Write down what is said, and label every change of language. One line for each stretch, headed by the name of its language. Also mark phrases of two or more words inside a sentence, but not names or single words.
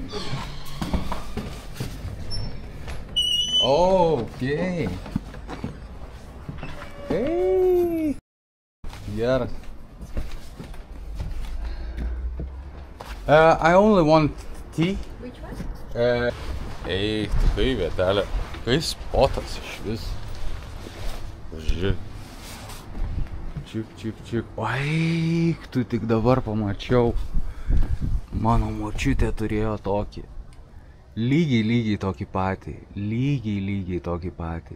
English: Okay. Hey. Yeah. I only want tea. Which one?
Lithuanian: Ei, tikrai vietelė. Kai spotas iš vis. Žiūrėk. Čik. Ai, tu tik dabar pamačiau. Mano močiutė turėjo tokį. Lygiai tokį patį. Lygiai tokį patį.